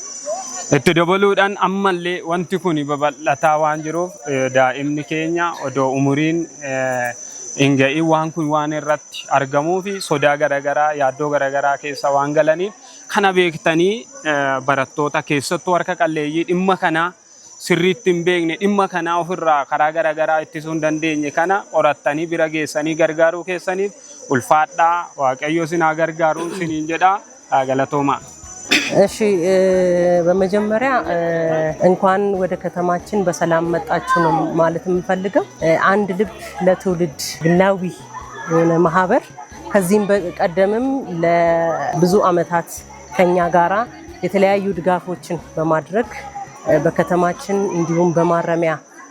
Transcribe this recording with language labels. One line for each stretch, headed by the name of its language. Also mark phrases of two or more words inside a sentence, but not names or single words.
Oromo: Itti dabaluudhaan ammallee wanti kun babal'ataa waan jiruuf daa'imni keenya odoo umuriin hin ga'iin waan kun waan irratti argamuu fi sodaa garagaraa yaaddoo garagaraa keessa waan galaniif kana beektanii barattoota keessattuu harka qalleeyyii dhimma kana sirriitti hin beekne dhimma kana ofirraa karaa garagaraa ittisuu hin dandeenye kana qorattanii bira geessanii gargaaruu keessaniif ulfaadhaa waaqayyo isin haa gargaaru siniin jedha galatoomaa.
Amharic: እሺ በመጀመሪያ እንኳን ወደ ከተማችን በሰላም መጣችሁ ነው ማለት የምፈልገው። አንድ ልብ ለትውልድ ግላዊ የሆነ ማህበር ከዚህም በቀደምም ለብዙ አመታት ከኛ ጋራ የተለያዩ ድጋፎችን በማድረግ በከተማችን እንዲሁም በማረሚያ